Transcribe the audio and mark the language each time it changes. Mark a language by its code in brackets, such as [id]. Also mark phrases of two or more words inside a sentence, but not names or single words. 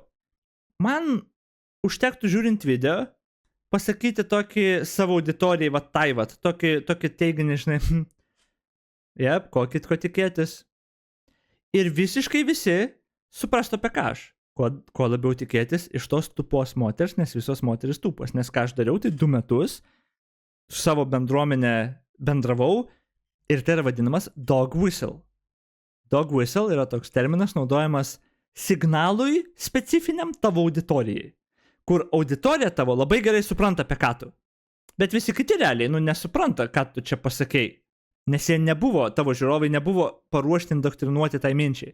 [lt] Man užtektų žiūrint video, pasakyti tokį savo auditorijai, tokį teiginį, žinai, kokį ko tikėtis. Ir visiškai visi suprastų apie ką aš. Kuo labiau tikėtis iš tos tupos moters, nes visos moteris tupos. Nes ką aš dariau, tai 2 metus su savo bendruomenė bendravau ir tai yra vadinamas [en] dog whistle. Dog whistle [lt] yra toks terminas naudojamas signalui specifiniam tavo auditorijai. Kur auditorija tavo labai gerai supranta apie ką tu. Bet visi kiti realiai, nesupranta, ką tu čia pasakei. Nes jie nebuvo, tavo žiūrovai nebuvo paruošti indoktrinuoti tai minčiai.